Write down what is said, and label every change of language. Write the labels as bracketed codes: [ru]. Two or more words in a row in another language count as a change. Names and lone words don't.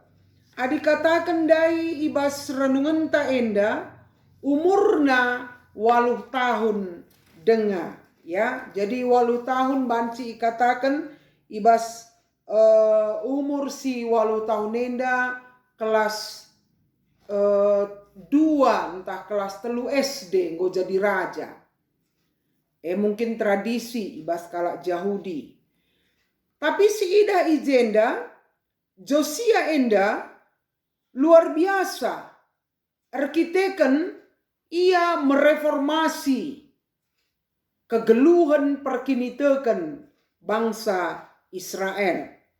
[btx] Adi katakan dai ibas renungan ta enda umurna 8 tahun denga ya. Jadi 8 tahun banci katakan ibas umur si 8 tahun enda kelas 2 entah kelas 3 SD ngo jadi raja. Mungkin tradisi ibas kalak Yahudi. Tapi si ida ijenda Josia enda [id] luar biasa. [btx] Arkiteken ia mereformasi kegeluhan perkiniteken bangsa Israel.